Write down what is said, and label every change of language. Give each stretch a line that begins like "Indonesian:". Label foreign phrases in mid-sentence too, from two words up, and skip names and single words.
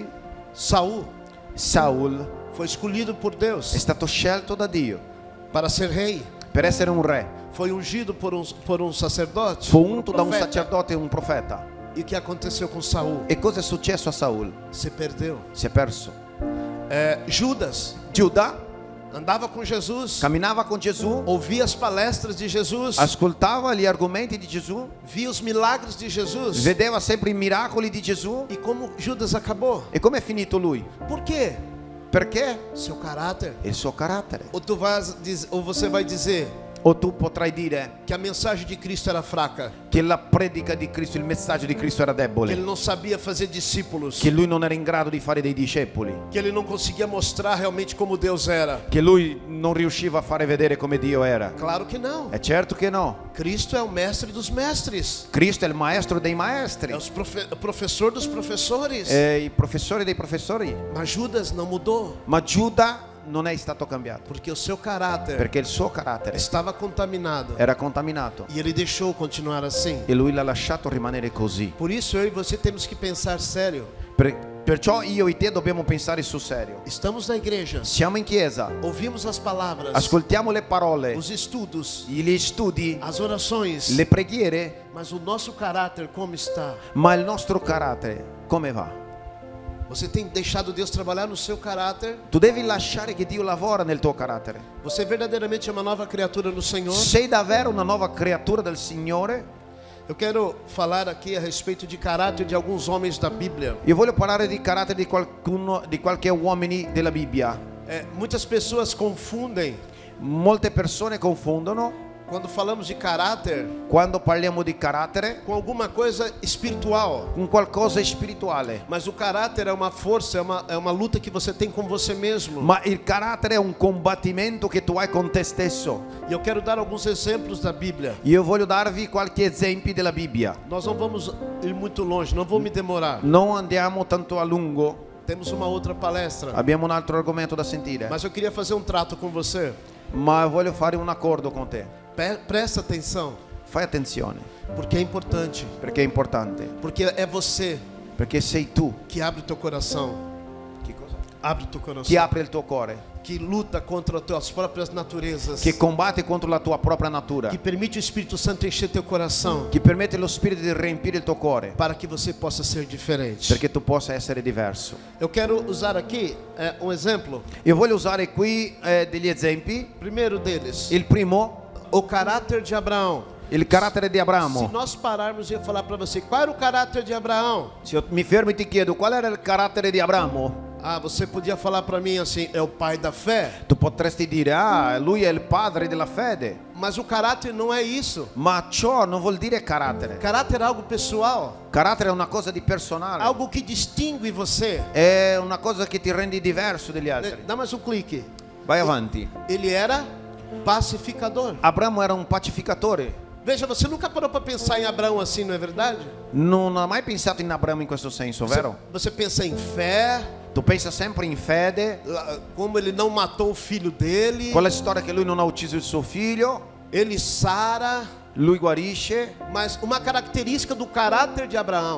Portuguese: Saul
Italian: Saul
Portuguese: foi escolhido por Deus
Italian: è stato scelto da Dio
Portuguese: para ser rei.
Italian: per essere un re.
Portuguese: Foi ungido por um sacerdote.
Italian: Fu
Portuguese: por
Italian: unto da un profeta. sacerdote e un profeta.
Portuguese: E o que aconteceu com Saul?
Italian: E cosa è successo a Saul?
Portuguese: Se perdeu.
Italian: Si è perso.
Portuguese: Judas
Italian: Giuda
Portuguese: andava com Jesus,
Italian: camminava con Gesù,
Portuguese: ouvia as palestras de Jesus,
Italian: ascoltava gli argomenti di Gesù,
Portuguese: via os milagres de Jesus.
Italian: vedeva sempre i miracoli di Gesù.
Portuguese: E como Judas acabou?
Italian: E come è finito lui?
Portuguese: Por quê?
Italian: Perché?
Portuguese: Seu caráter.
Italian: Il suo carattere.
Portuguese: Ou você vai dizer
Italian: O tu potrai dire
Portuguese: que a mensagem de Cristo era fraca,
Italian: che la predica di Cristo, il messaggio di Cristo era
Portuguese: que ele
Italian: debole,
Portuguese: não sabia fazer discípulos,
Italian: che lui non era in grado di fare dei discepoli,
Portuguese: que ele não conseguia mostrar realmente como Deus era.
Italian: che lui non riusciva a fare vedere come Dio era.
Portuguese: Claro que não.
Italian: È certo che no.
Portuguese: Cristo é o mestre dos mestres,
Italian: Cristo è il maestro dei maestri,
Portuguese: é o professor dos professores.
Italian: è il professore dei professori.
Portuguese: Mas Judas não mudou,
Italian: Ma Giuda non è stato cambiato,
Portuguese: porque o seu caráter
Italian: perché il suo carattere
Portuguese: estava contaminado
Italian: era contaminato
Portuguese: e ele deixou continuar assim.
Italian: e lui l'ha lasciato rimanere così.
Portuguese: Por isso eu e você temos que pensar sério.
Italian: Perciò io e te dobbiamo pensare sul serio.
Portuguese: Estamos na igreja,
Italian: Siamo in chiesa,
Portuguese: ouvimos as palavras,
Italian: ascoltiamo le parole,
Portuguese: os estudos,
Italian: gli studi,
Portuguese: as orações,
Italian: le preghiere,
Portuguese: mas o nosso caráter como está?
Italian: ma il nostro carattere come va?
Portuguese: Você tem deixado Deus trabalhar no seu caráter?
Italian: Tu devi lasciare che Dio lavora nel tuo carattere.
Portuguese: Você verdadeiramente é uma nova criatura no Senhor?
Italian: Sei davvero una nuova creatura del Signore?
Portuguese: Eu quero falar aqui a respeito de caráter de alguns homens da Bíblia.
Italian: Io voglio parlare di carattere di qualcuno, di qualche uomini della Bibbia.
Portuguese: Muitas pessoas confundem
Italian: Molte persone confondono
Portuguese: quando falamos de caráter
Italian: quando parliamo di carattere
Portuguese: com alguma coisa espiritual.
Italian: con qualcosa spirituale.
Portuguese: Mas o caráter é uma força, é uma luta que você tem com você mesmo.
Italian: Ma il carattere è un combattimento che tu hai con te stesso.
Portuguese: E eu quero dar alguns exemplos da Bíblia.
Italian: Io voglio darvi qualche esempio della Bibbia.
Portuguese: Nós não vamos ir muito longe, não vou me demorar.
Italian: Non andiamo tanto a lungo,
Portuguese: Temos uma outra palestra.
Italian: abbiamo un altro argomento da sentire.
Portuguese: Mas eu queria fazer um trato com você.
Italian: Ma voglio fare un accordo con te.
Portuguese: Presta atenção,
Italian: Fai attenzione,
Portuguese: porque é importante.
Italian: perché è importante.
Portuguese: Porque é você
Italian: Perché sei tu
Portuguese: que abre o teu coração. Abre o teu coração.
Italian: che apre il tuo cuore,
Portuguese: Que luta contra as tuas próprias naturezas.
Italian: che combatte contro la tua propria natura,
Portuguese: Que permite o Espírito Santo encher teu coração.
Italian: che permette allo Spirito di riempire il tuo cuore,
Portuguese: Para que você possa ser diferente.
Italian: perché tu possa essere diverso.
Portuguese: Eu quero usar aqui um exemplo.
Italian: Io voglio usare qui degli esempi.
Portuguese: Primeiro deles,
Italian: Il primo,
Portuguese: o caráter de Abraão.
Italian: il carattere di
Portuguese: Se
Italian: Abramo.
Portuguese: nós pararmos e eu falar para você, qual era o caráter de Abraão?
Italian: Se io mi fermo e ti chiedo qual era il carattere di Abramo,
Portuguese: Ah, você podia falar para mim assim, é o pai da fé.
Italian: tu potresti dire, lui è il padre della fede.
Portuguese: Mas o caráter não é isso.
Italian: Ma ciò non vuol dire carattere.
Portuguese: Caráter é algo pessoal,
Italian: Carattere è una cosa di personale.
Portuguese: algo que distingue você.
Italian: È una cosa che ti rendi diverso dagli altri.
Portuguese: Dá mais um clique.
Italian: Vai avanti.
Portuguese: Ele era pacificador.
Italian: Abramo era un pacificatore.
Portuguese: Veja, você nunca parou para pensar em Abraão assim, não é verdade?
Italian: Non ha mai pensato in Abramo in questo senso, vero?
Portuguese: Você pensa em fé,
Italian: Tu pensa sempre in fede,
Portuguese: como ele não matou o filho dele,
Italian: con la storia che lui non ha ucciso il suo figlio,
Portuguese: ele Sara,
Italian: lui guarisce,
Portuguese: Mas uma característica do caráter de Abraão,